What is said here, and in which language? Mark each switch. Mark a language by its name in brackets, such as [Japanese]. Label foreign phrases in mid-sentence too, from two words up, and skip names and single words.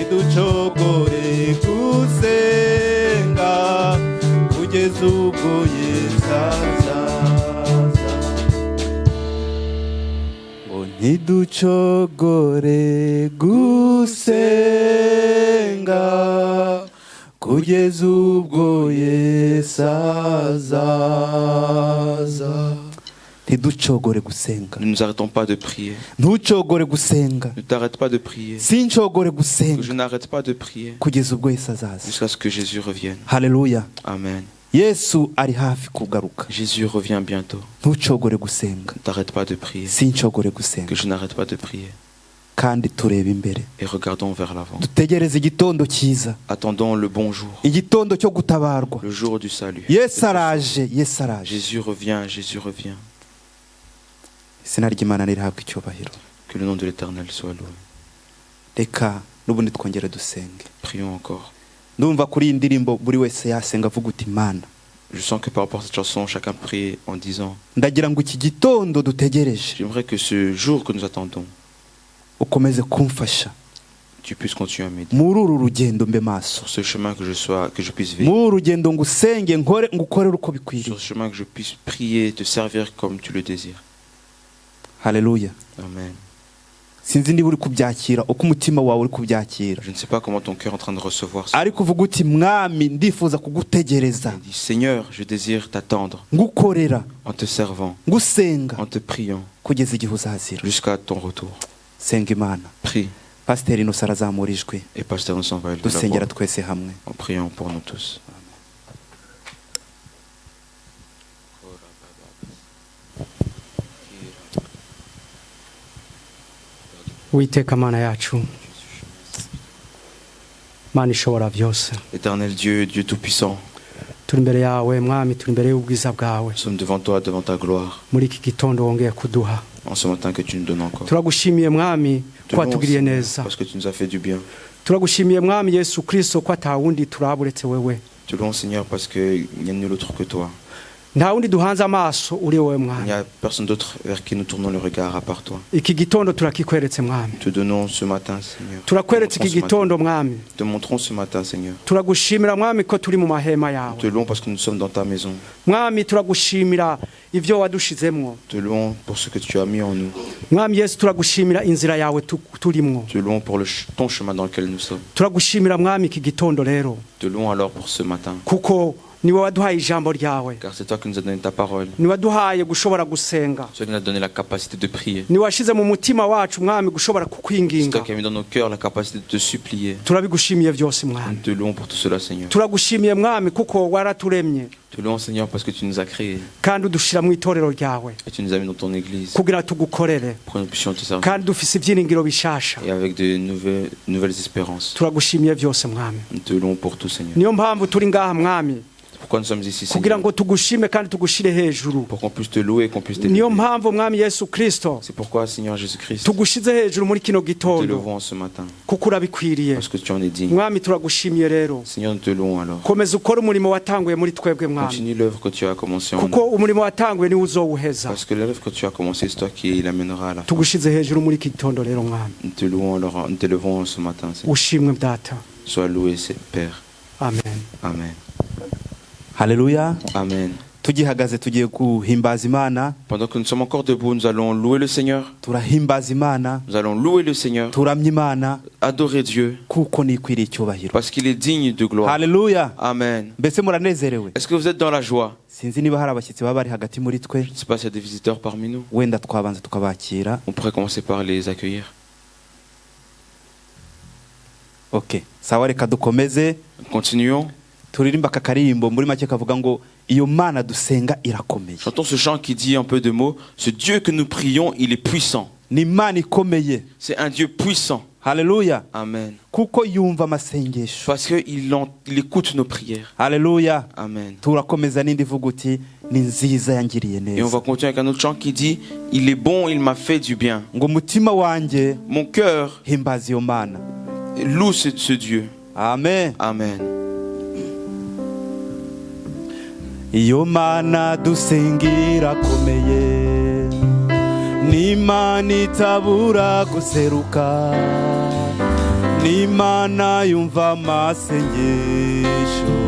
[Kinyarwanda] gusenga kugeza ubwo Yesu aza ntiducogore gusenga kugeza ubwo Yesu azaza. ntiducogore gusenga. [French] Ne nous arrêtons pas de prier. [Kinyarwanda] ntucogore gusenga. [French] Ne t'arrête pas de prier. [Kinyarwanda] sincogore [French] Je [Kinyarwanda] gusenga [French] n'arrête pas de prier [Kinyarwanda] kugeza ubwo Yesu azaza. [French] jusqu'à ce que Jésus revienne. [Kinyarwanda] Haleluya. Amen. Yesu ari hafi kugaruka. [French] Jésus revient bientôt. [Kinyarwanda] ntucogore gusenga. [French] Ne t'arrête pas de prier. [Kinyarwanda] sincogore gusenga. [French] Que je n'arrête pas de prier. [Kinyarwanda] kandi tureba imbere. [French] Et regardons vers l'avant. [Kinyarwanda] dutegereze igitondo cyiza. [French] Attendons le bon jour. [Kinyarwanda] igitondo cyo gutabarwa. [French] Le jour du salut. [Kinyarwanda] Yesu araje. Yesu araje. [French] Jésus revient, Jésus revient. [Kinyarwanda] izina ry'Imana nirihabwe icyubahiro. [French] Que le nom de l'Éternel soit loué. [Kinyarwanda] reka n'ubundi twongere dusenge. [French] Prions encore. [Kinyarwanda] ndumva kuri iyi ndirimbo buri wese yasenga avuga uti Mana, [French] Je sens que par rapport à cette chanson, chacun prie en disant: [Kinyarwanda] ndagira ngo iki gitondo dutegereje [French] j'aimerais que ce jour que nous attendons, [Kinyarwanda] ukomeze kumfasha [French] tu puisses continuer à m'aider. [Kinyarwanda] muri uru rugendo mbe maso. [French] Sur ce chemin que je puisse vivre. [Kinyarwanda] muri uru rugendo ngusenge ngukorere uko bikwiriye. [French] Sur ce chemin que je puisse prier, te servir comme tu le désires. [Kinyarwanda] Haleluya. Amen. sinzi niba uri kubyakira uko umutima wawe uri kubyakira, [French] Je ne sais pas comment ton cœur est en train de recevoir ça. [Kinyarwanda] ariko uvuga uti Mwami, ndifuza kugutegereza, [French] Il dit: Seigneur, je désire t'attendre [Kinyarwanda] ngukorera, [French] en te servant, [Kinyarwanda] ngusenga [French] en te priant, [Kinyarwanda] kugeza igihe uzazira. [French] jusqu'à ton retour. [Kinyarwanda] senga Imana. [French] Prie. [Kinyarwanda] Pasiteri Innocent arazamura ijwi, [French] Et Pasteur Innocent va élever la [Kinyarwanda] dusengera [French] voix [Kinyarwanda] twese hamwe. [French] en priant pour nous tous. [Kinyarwanda] Uwiteka Mana yacu, Mana ishobora byose, [French] Éternel Dieu, Dieu Tout-Puissant, [Kinyarwanda] turi imbere yawe Mwami, turi imbere y'ubwiza bwawe [French] nous sommes devant toi, devant ta gloire, [Kinyarwanda] muri iki gitondo wongeye kuduha. [French] en ce matin que tu nous donnes encore. [Kinyarwanda] Turagushimiye Mwami [French] Te [Kinyarwanda] ko [French] louons, [Kinyarwanda] watugiriye [French] Seigneur, [Kinyarwanda] neza. [French] parce que tu nous as fait du bien. [Kinyarwanda] Turagushimiye Mwami Yesu Kristo ko atawundi turaburetse wewe. [French] Te louons, Seigneur, parce qu'il n'y a nul autre que toi. [Kinyarwanda] Nta wundi duhanze amaso uri wowe [French] Il n'y [Kinyarwanda] Mwami. [French] a personne d'autre vers qui nous tournons le regard à part toi. [Kinyarwanda] Iki gitondo turakikweretse Mwami. [French] Te donnons ce matin, Seigneur. [Kinyarwanda] Turakweretse iki [French] Te montrons ce [Kinyarwanda] gitondo Mwami. [French] Te montrons ce matin, Seigneur. [Kinyarwanda] Turagushimira Mwami ko turi mu mahema [French] Te [Kinyarwanda] yawe. [French] louons parce que nous sommes dans ta maison. [Kinyarwanda] Mwami turagushimira ivyo wadushizemwo. [French] Te louons pour ce que tu as mis en nous. [Kinyarwanda] Mwami Yesu turagushimira inzira yawe turimwo. [French] Te louons pour ton chemin dans lequel nous sommes. [Kinyarwanda] Turagushimira Mwami iki gitondo rero. [French] Te louons alors pour ce matin. [Kinyarwanda] Kuko niwe waduhaye ijambo ryawe, [French] Car c'est toi qui nous as donné ta parole. [Kinyarwanda] niwe waduhaye gushobora gusenga, [French] C'est toi qui nous as donné la capacité de prier. [Kinyarwanda] niwe washize mu mutima wacu Mwami gushobora [French] C'est [Kinyarwanda] kukwinginga. [French] toi qui as mis dans nos cœurs la capacité de te supplier. [Kinyarwanda] Turabigushimiye byose [French] Nous [Kinyarwanda] Mwami. [French] te louons pour tout cela, Seigneur. [Kinyarwanda] Turagushimiye Mwami kuko waraturemye [French] Te louons, Seigneur, parce que tu nous as créés [Kinyarwanda] kandi udushira mu itorero ryawe [French] et tu nous as mis dans ton église [Kinyarwanda] kugira tugukorere, [French] pour que nous puissions te servir. [Kinyarwanda] kandi dufise ibyiringiro bishasha. [French] Et avec de nouvelles espérances. [Kinyarwanda] Turagushimiye byose Mwami. [French] Nous te louons pour tout, Seigneur. [Kinyarwanda] Niyo mpamvu turi ngaha Mwami, [French] Pourquoi nous sommes ici, [Kinyarwanda] kugira [French] Seigneur? [Kinyarwanda] ngo tugushime kandi tugushire hejuru. [French] Pour qu'on puisse te louer et qu'on puisse [Kinyarwanda] Niyo [French] t'élever. [Kinyarwanda] mpamvu Mwami Yesu Kristo [French] C'est pourquoi, Seigneur Jésus-Christ, nous [Kinyarwanda] tugushize hejuru muri kino [French] te [Kinyarwanda] gitondo [French] louons ce matin. [Kinyarwanda] kuko urabikwiriye. [French] Parce que tu en es digne. [Kinyarwanda] Mwami turagushimiye rero, [French] Seigneur, nous te louons alors. [Kinyarwanda] komeza ukora umurimo watanguye muri twebwe Mwami, [French] Continue l'œuvre que tu as commencée en [Kinyarwanda] kuko [French] nous. [Kinyarwanda] umurimo watanguye niwe uzowuheza. [French] Parce que l'œuvre que tu as commencée, c'est toi qui l'amènera à la fin. [Kinyarwanda] Tugushize hejuru muri iki gitondo rero Mwami, [French] Nous te louons alors, nous t'élevons ce matin, Seigneur. [Kinyarwanda] ushimwe Data. [French] Sois loué, Père. [Kinyarwanda] Amen. Amen. Haleluya. Amen. tugihagaze tugiye guhimbaza Imana. [French] Pendant que nous sommes encore debout, nous allons louer le Seigneur. [Kinyarwanda] turahimbaza Imana, [French] Nous allons louer le Seigneur, [Kinyarwanda] turamya Imana [French] adorer Dieu, [Kinyarwanda] kuko nikwiriye icyubahiro. [French] parce qu'il est digne de gloire. [Kinyarwanda] Haleluya. Amen. mbese muranezerewe? [French] Est-ce que vous êtes dans la joie? [Kinyarwanda] sinzi niba hari abashyitsi baba bari hagati muri twe, [French] Je ne sais pas s'il y a des visiteurs parmi nous. [Kinyarwanda] wenda twabanza tukabakira. [French] On pourrait commencer par les accueillir. [Kinyarwanda] Okay, sawa, reka dukomeze [French] Continuons. [Kinyarwanda] turirimba aka karirimbo muri make kavuga ngo iyo Mana dusenga irakomeye. [French] Chantons ce chant qui dit un peu de mots. Ce Dieu que nous prions, il est puissant. [Kinyarwanda] ni Imana ikomeye. [French] C'est un Dieu puissant. [Kinyarwanda] Haleluya. Amen. kuko yumva amasengesho. [French] Parce qu'il écoute nos prières. [Kinyarwanda] Haleluya. Amen. turakomeza n'indi vuga uti ni nziza yangiriye [French] Et on va [Kinyarwanda] neza. [French] continuer avec un autre chant qui dit, il est bon, il m'a fait du bien. [Kinyarwanda] Ngo umutima wanjye [French] Mon cœur [Kinyarwanda] himbaza iyo mana. [French] loue ce Dieu. [Kinyarwanda] Amen. Amen. Iyo mana dusengira komeye, ni Imana itabura guseruka, ni Imana yumva amasengesho.